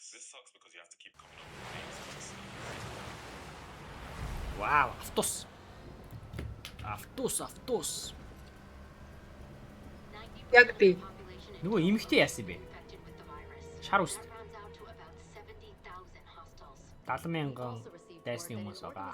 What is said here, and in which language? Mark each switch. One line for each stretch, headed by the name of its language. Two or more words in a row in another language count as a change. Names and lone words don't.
English: This sucks because you have to keep coming up with names for this stuff.
Mongolian: Wow, автобус. Автобус. Яг би. Нөгөө эмхтэй яасан бэ? Шар үст. 70,000 дайсны хүмүүс байгаа.